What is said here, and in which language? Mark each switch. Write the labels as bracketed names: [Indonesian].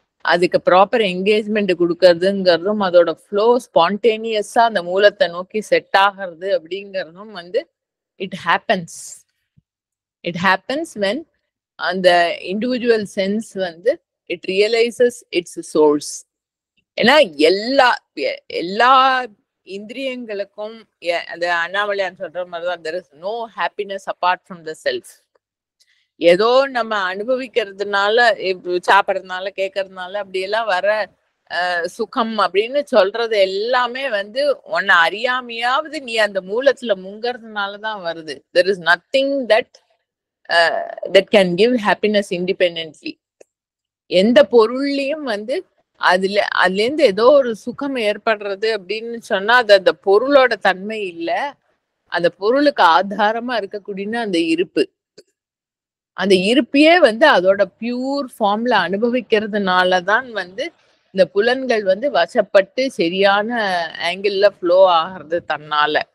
[Tamil] அதுக்கு proper engagement கொடுக்கறதுங்கிறதும் அதோட flow ஸ்பான்டேனியஸா அந்த மூலத்தை நோக்கி செட் ஆகிறது அப்படிங்கிறதும் வந்து [English] It happens when அந்த individual sense வந்து it realises its source. [Tamil] ஏன்னா எல்லா இந்திரியங்களுக்கும் அந்த அண்ணாமலையான் சொல்ற மாதிரிதான் [English] there is no happiness apart from the self. [Tamil] ஏதோ நம்ம அனுபவிக்கிறதுனால சாப்பிட்றதுனால கேட்கறதுனால அப்படியெல்லாம் வர சுகம் அப்படின்னு சொல்றது எல்லாமே வந்து உன்னை அறியாமையாவது நீ அந்த மூலத்துல முங்கறதுனாலதான் வருது. [English] there is nothing that can give happiness independently. [Tamil] எந்த பொருள்லயும் வந்து அதுல இருந்து ஏதோ ஒரு சுகம் ஏற்படுறது அப்படின்னு சொன்னா அது அந்த பொருளோட தன்மை இல்ல, அந்த பொருளுக்கு ஆதாரமா இருக்கக்கூடிய அந்த இருப்பு. அந்த இருப்பையே வந்து அதோட பியூர் ஃபார்ம்ல அனுபவிக்கிறதுனாலதான் வந்து இந்த புலன்கள் வந்து வசப்பட்டு சரியான ஆங்கிள் ஃப்ளோ ஆகிறது தன்னால.